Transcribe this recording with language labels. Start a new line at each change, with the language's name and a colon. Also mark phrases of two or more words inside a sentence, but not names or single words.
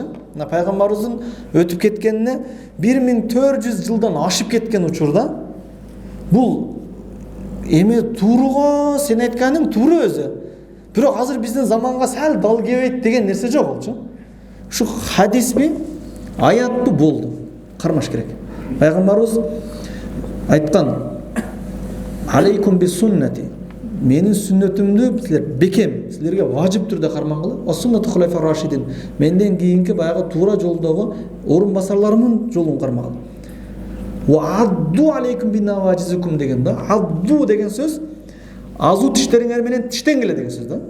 Kyrgyz: Мына пайгамбарыбыздын өтүп кеткенине 1400 жылдан ашып кеткен учурда бул эми тууруга сен айтканың туура өзү. Бирок азыр биздин заманга сәл дал келбейт деген нерсе жок болчу. Ушу хадисби, аятпы болду. Кармаш керек. Пайгамбарыбыз айткан:
Arabic: "عليكم بسنتي".
Kyrgyz: Менин сүннөтүмдү силер бекем, силерге важип түрдө кармангыла.
Arabic: وسنة الخلفاء الراشدين.
Kyrgyz: Менден кийинки баягы туура жолдогу орун басарларымын жолун кармагыла.
Arabic: وعضوا عليكم بنواجذكم деген да.
Kyrgyz: Адду деген сөз азу тиштериңер менен тиштенгиле деген сөз да.